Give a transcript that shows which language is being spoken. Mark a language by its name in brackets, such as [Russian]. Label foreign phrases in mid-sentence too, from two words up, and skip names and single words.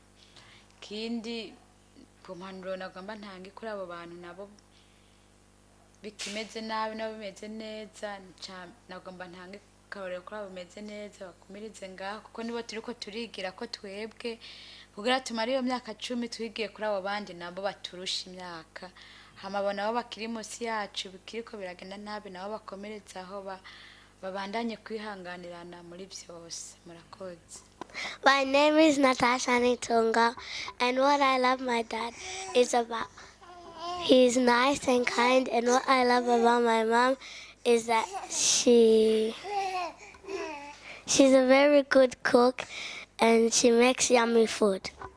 [Rundi] Kindi ku mpanuro nagomba ntange kuri abo bantu nabo bikimeze nabi nabo bimeze neza, nagomba ntange karorero kuri abo bimeze neza bakumirize ngaho kuko nibo turiko turigira ko twebwe kugira tumara iyo myaka 10 twigiye kuri abo bandi nabo baturusha imyaka hamabona abo bakiri munsi yacu bikiriko biragenda nabi nabo bakomereza aho babandanye kwihanganirana muri byose. Murakoze. [English] My name is Natasha Nitunga, and what I love my dad is about he's nice and kind, and what I love about my mom is that she's a very good cook and she makes yummy food.